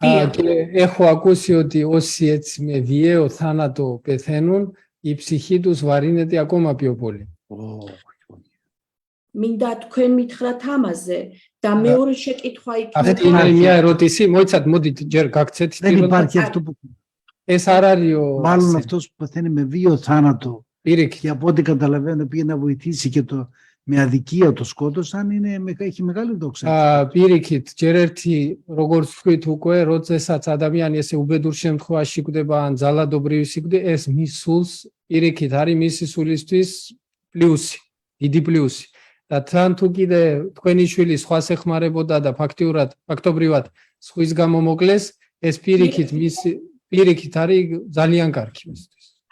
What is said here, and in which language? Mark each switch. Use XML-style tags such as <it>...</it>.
<el>Και έχω ακούσει ότι όσοι έτσι με βιαίο θάνατο πεθαίνουν, η ψυχή τους βαρύνεται ακόμα πιο πολύ.</el> <ka>მინდა თქვენ მითხრათ ამაზე და მეორე შეკითხვა</ka> <el>Αυτή είναι μια ερώτηση.</el> <ka>Მოიცადეთ, მოდით ჯერ გაგცეთ.</ka> <el>Δεν υπάρχει αυτό που...</el> <ka>ეს არ არის</ka> <el>Μάλλον αυτός που πεθαίνει με βίο θάνατο και από ό,τι καταλαβαίνω πήγε να βοηθήσει και το με αδικία το σκότωσαν, έχει μεγάλη δόξα.</el> <ka>Პირიქით, ჯერ ერთი, როგორც თქვით უკვე, როდესაც ადამიანი ესე უბედურ შემთხვევაში კვდება ან ძალადობრივი სიკვდილი, ეს მის სულს პირიქით არის მისი სულისთვის პლუსი, დიდი პლუსი. და თან თუ კიდე თქვენი შვილი სხვას ეხმარებოდა და ფაქტობრივად სხვის გამო მოკლეს, ეს პირიქით არის ძალიან კარგი მისთვის.</ka>